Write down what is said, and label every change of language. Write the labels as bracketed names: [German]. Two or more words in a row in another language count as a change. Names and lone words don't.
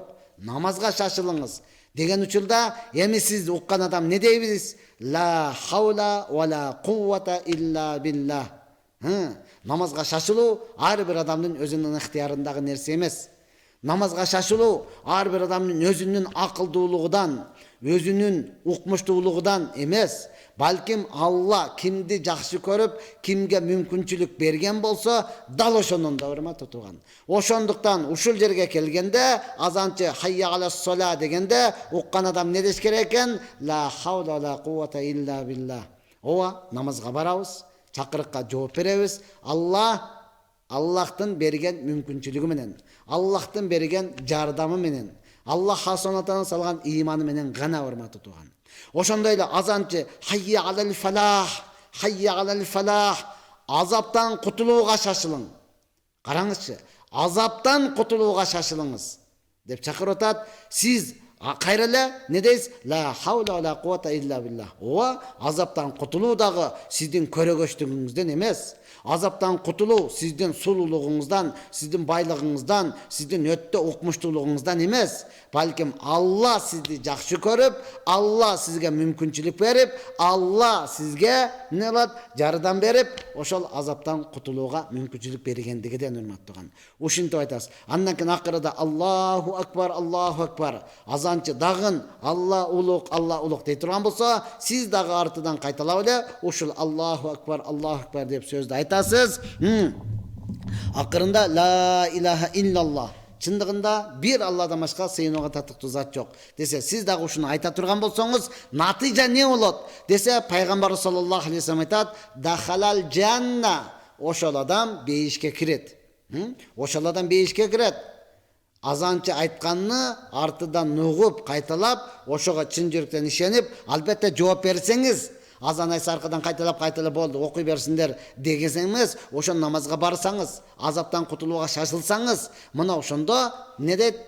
[Kyrgyz] Намазга шашылыңыз деген учурда эми сиз уккан адам не дейбиз? [Arabic] لا حول ولا قوة إلا بالله. [Kyrgyz] Намазга шашылуу ар бир адамдын өзүнүн ыктыярындагы нерсе эмес. Намазга шашылуу ар бир адамдын өзүнүн акылдуулугунан, өзүнүн укмуштуулугунан эмес. Балким Алла кимди жакшы көрүп, кимге мүмкүнчүлүк берген болсо, дал ошонун да урматтуу тууган. Ошондуктан ушул жерге келгенде, азанчы [Arabic] حي على الصلاة [Kyrgyz] дегенде, уккан адам не деш керек экен? [Arabic] لا حول لا قوة إلا بالله. [Kyrgyz] Намазга барабыз, чакырыкка жооп беребиз. Аллахтын берген мүмкүнчүлүгү менен, Аллахтын берген жардамы менен, Аллах хасонатан салган иманы менен гана, урматтуу тууган. Ошондой эле азанчы [Arabic] حي على الفلاح, حي على الفلاح. [Kyrgyz] Азаптан кутулууга шашылың. Караңызчы, азаптан кутулууга шашылыңыз деп чакырып атат. Сиз кайра эле не дейсиз? [Arabic] لا حول ولا قوة إلا بالله. [Kyrgyz] Азаптан кутулуу дагы сиздин көрөгөчтүгүңүздөн эмес. Азаптан кутулуу сиздин сулуулугуңуздан, сиздин байлыгыңыздан, сиздин өтө укмуштуулугуңуздан эмес, балким Алла сизди жакшы көрүп, Алла сизге мүмкүнчүлүк берип, Алла сизге эмне кылат? Жардам берип, ошол азаптан кутулууга мүмкүнчүлүк бергендигиден урматтаган. Ушинтип айтасыз. Андан кийин акырда [Arabic] الله أكبر, الله أكبر. [Kyrgyz] Азанчы дагын Алла улук дей турган болсо, сиз дагы артынан кайталап эле ушул [Arabic] الله أكبر [Kyrgyz] деп сөздү айтасыз. Акырында [Arabic] لا إله إلا الله. [Kyrgyz] Чындыгында бир Алладан башка сыйынууга татыктуу зат жок десе, сиз дагы ушуну айта турган болсоңуз, натыйжа эмне болот десе, пайгамбар [Arabic] صلى الله عليه وسلم [Kyrgyz] айтат: [Arabic] دخل الجنة. [Kyrgyz] Ошол адам бейишке кирет. Ошол адам бейишке кирет. Азанчы айтканны артыдан угуп, кайталап, ошого чын жүрөктөн ишенип, албетте жооп берсеңиз, азан айса аркадан кайталап болду, окуй берсиндер дегенсеңиз, ошол намазга барсаңыз, азаптан кутулууга шашылсаңыз, мына ошондо эмне дейт?